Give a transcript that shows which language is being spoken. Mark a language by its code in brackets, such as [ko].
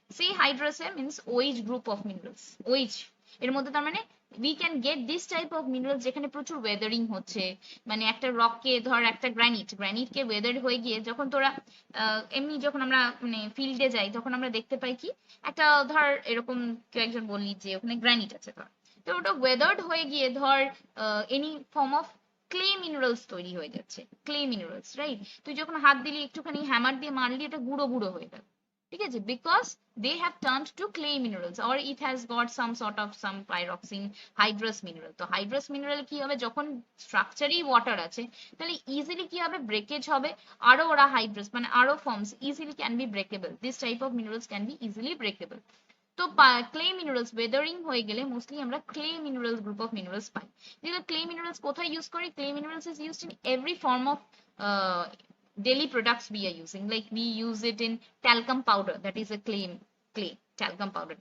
[bn] সেই hydrous means OH group of minerals, OH এর মধ্যে তার মানে [en] we can get this type of minerals [bn] যেখানে প্রচুর ওয়েদারিং হচ্ছে, মানে একটা রককে ধর একটা গ্রানিটকে ওয়েদার হয়ে গিয়ে যখন তোরা এমনি যখন আমরা মানে ফিল্ডে যাই তখন আমরা দেখতে পাই কি একটা ধর এরকম কেউ একজন বললি যে ওখানে গ্রানিট আছে ধর, তো ওটা ওয়েদার্ড হয়ে গিয়ে ধর any form of clay minerals তৈরি হয়ে যাচ্ছে, ক্লে মিনারেলস, রাইট? তুই যখন হাত দিলি একটুখানি হ্যামার দিয়ে মারলি এটা গুঁড়ো গুঁড়ো হয়ে গেল, ঠিক আছে, because [en] they have turned to clay minerals or it has got some sort of some pyroxene hydrous mineral. [bn] তো hydrous mineral কি হবে, যখন স্ট্রাকচারেই ওয়াটার আছে তাহলে ইজিলি কি হবে, ব্রেকেজ হবে, আরো ওরা হাইড্রাস মানে আরো forms easily can be breakable, [en] This type of minerals can be easily breakable. [bn] তো ক্লে মিনারেলস ওয়েদারিং হয়ে গেলে মোস্টলি আমরা clay minerals group of minerals পাই। যেগুলো ক্লে মিনারেলস কোথায় ইউজ করি, [en] Clay minerals is used in every form of daily products we are using, like we use it in talcum powder, that is a clay talcum powder.